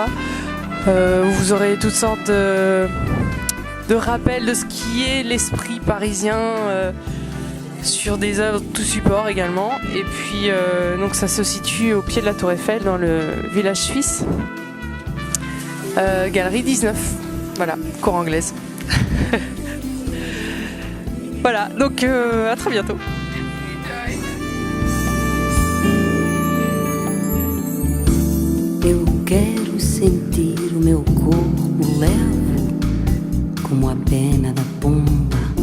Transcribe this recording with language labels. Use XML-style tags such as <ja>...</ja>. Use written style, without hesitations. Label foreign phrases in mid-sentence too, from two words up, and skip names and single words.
<fr>Vous aurez toutes sortes de rappels de ce qui est l'esprit parisien, sur des œuvres tout support également. Et puis donc ça se situe au pied de la Tour Eiffel dans le village suisse. Galerie 19. Voilà, cour anglaise. Voilà, donc à très bientôt.</fr> <pt>Eu quero sentir o meu corpo levo como a pena da pomba</pt>